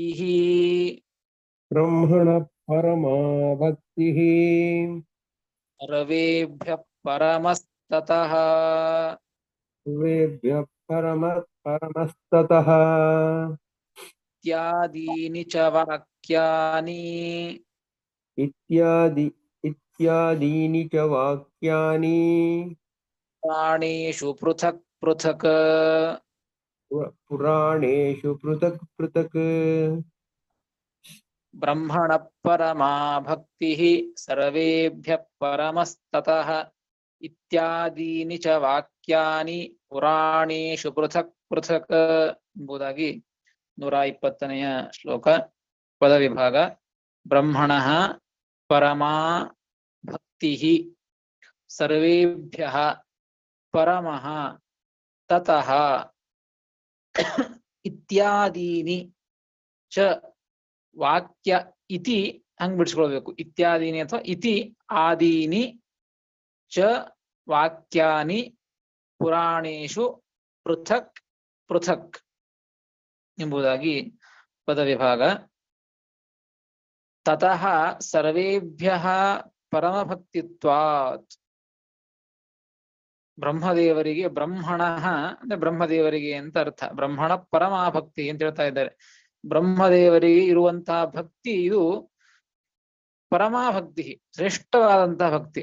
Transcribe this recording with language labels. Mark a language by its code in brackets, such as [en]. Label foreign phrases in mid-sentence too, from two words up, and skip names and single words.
[sa] ब्रह्मण परमा भक्ति सर्वेभ्य परमस्ततः सर्वेभ्य परमस्ततः इत्यादीनि च वाक्यानि इत्यादीनि च वाक्यानि प्राणेषु पृथक् पृथक् पुराणेषु पृथक् पृथक्. ब्रह्मण परमा भक्ति सर्वेभ्य परमस्ततः इत्यादीनि च वाक्यानि पुराणेषु पृथक् पृथक् [kn] ಎಂಬುದಾಗಿ 120ನೇ ಶ್ಲೋಕ. ಪದವಿಭಾಗ. [sa] ब्रह्मण परमा भक्ति सर्वेभ्य परमः ततः इत्यादीनि च वाक्य इति [kn] ಹಂಗ್ ಬಿಡಿಸ್ಕೊಳ್ಬೇಕು. [sa] इत्यादीनि अथवा इति आदीनि च वाक्यानि पुराणेशु पृथक् पृथक् [kn] ಎಂಬುದಾಗಿ ಪದವಿಭಾಗ. [sa] ततः सर्वेभ्य परमभक्तित्वात्. [kn] ಬ್ರಹ್ಮದೇವರಿಗೆ ಬ್ರಹ್ಮಣ ಅಂದ್ರೆ ಬ್ರಹ್ಮದೇವರಿಗೆ ಅಂತ ಅರ್ಥ. [sa] ब्रह्मण परमाभक्ति [kn] ಅಂತ ಹೇಳ್ತಾ ಇದ್ದಾರೆ. ಬ್ರಹ್ಮದೇವರಿಗೆ ಇರುವಂತಹ ಭಕ್ತಿ ಇದು ಪರಮಾಭಕ್ತಿ, ಶ್ರೇಷ್ಠವಾದಂತಹ ಭಕ್ತಿ.